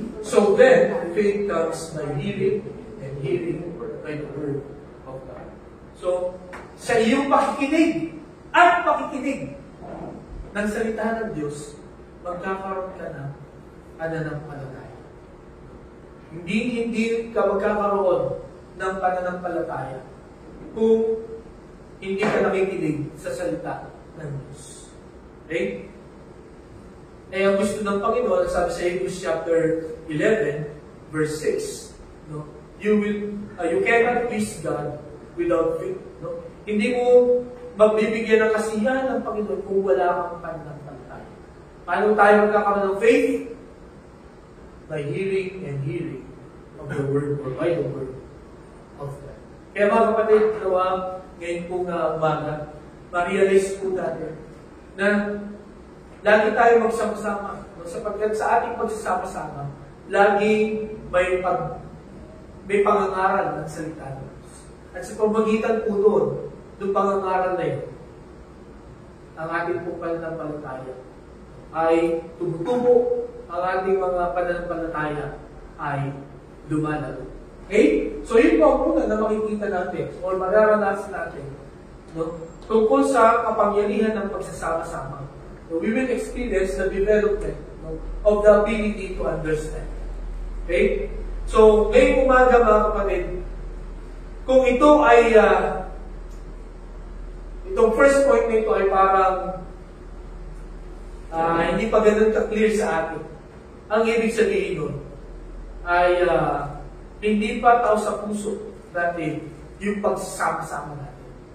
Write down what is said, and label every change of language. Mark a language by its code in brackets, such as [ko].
[en] So then, faith comes by hearing, and hearing by the word of God. [tl] So, sa iyong pakikinig at pakikinig ng salita ng Diyos, magkakaroon ka ng pananampalataya. Hindi ka magkakaroon ng pananampalataya kung hindi ka nakikinig sa salita ng Diyos. [en] Okay? [tl] Eh, ang gusto ng Panginoon, sabi sa [en] Hebrews chapter 11, verse 6, you cannot please God without faith. [tl] Hindi mo magbibigyan ng kasiyahan ng Panginoon kung wala kang pananampalataya. Paano tayo magkakaroon ng faith? [en] By hearing and hearing of the word or by the word of God. [tl] Kaya mga kapatid, ngayon pong umaga, ma-realize po natin na lagi tayo magsama-sama. Sapagkat sa ating pagsasama-sama, lagi may pangangaral ng salita ng Diyos. At sa pamagitan po doon pangangaral na yun, ang ating pong pananampalataya ay tumutubo, ang ating mga pananampalataya ay lumalago. Okay? So yun po ang una na makikita natin o mararanasan natin tungkol sa kapangyarihan ng pagsasama-sama. [en] So we will experience the development of the ability to understand. Okay? [tl] So, ngayong umaga mga kapatid, kung ito ay itong first point nito ay parang hindi pa ganun ka-clear sa atin. Ang ibig sabihin nun ay hindi pa tao sa puso natin yung pagsasama-sama natin.